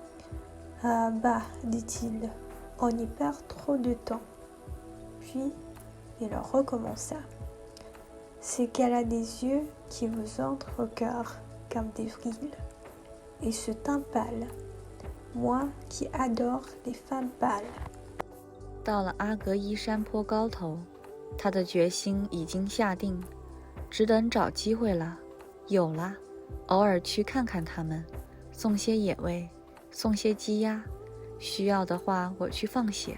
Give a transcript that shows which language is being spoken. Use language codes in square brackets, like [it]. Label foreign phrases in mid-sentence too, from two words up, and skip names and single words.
[fr] Ah bah, dit-il, on y perd trop de temps. Puis, il recommença. C'est qu'elle a des yeux qui vous entrent au cœur comme des vrilles, et ce teint pâle, moi qui adore les femmes pâles。 [zh] 到了阿格伊山坡高头，他的决心已经下定，只等找机会了。有了，偶尔去看看他们，送些野味，送些鸡鸭，需要的话我去放血。